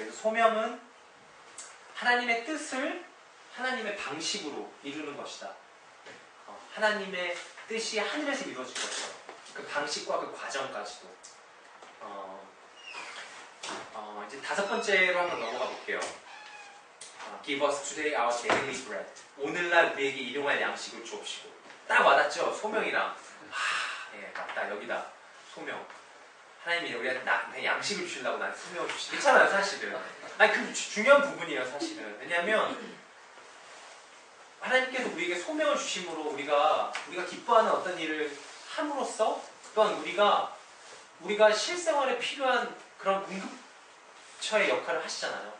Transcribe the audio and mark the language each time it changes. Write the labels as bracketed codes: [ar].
[ko] 그래서 소명은 하나님의 뜻을 하나님의 방식으로 이루는 것이다. 하나님의 뜻이 하늘에서 이루어질 것이다. 그 방식과 그 과정까지도. 이제 5번째로 한번 넘어가 볼게요. [en] Give us today our daily bread. [ko] 오늘날 우리에게 일용할 양식을 주옵시고. 딱 와닿죠? 소명이랑. 예, 맞다. 여기다. 소명. 하나님이 우리한테 나한테 양식을 주시려고 나한테 소명을 주시지. 괜찮아요, 사실은. 아니, 그 중요한 부분이에요, 사실은. 왜냐하면 하나님께서 우리에게 소명을 주심으로 우리가 기뻐하는 어떤 일을 함으로써 또한 우리가 실생활에 필요한 그런 공급처의 역할을 하시잖아요.